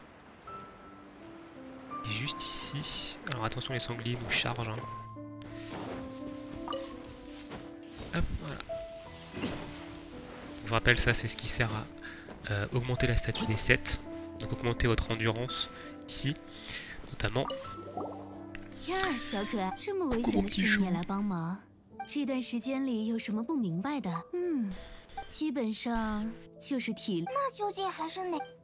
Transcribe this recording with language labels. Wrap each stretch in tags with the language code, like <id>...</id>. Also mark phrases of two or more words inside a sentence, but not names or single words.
<fr>Et juste ici. Alors attention, les sangliers nous chargent. Hein. Hop, voilà. Je vous rappelle, ça c'est ce qui sert à augmenter la statue des 7. Donc augmenter votre endurance ici, notamment.</fr> <zh>小可爱，这么危险的事你也来帮忙？这段时间里有什么不明白的？基本上就是体力。那究竟还是哪？</zh>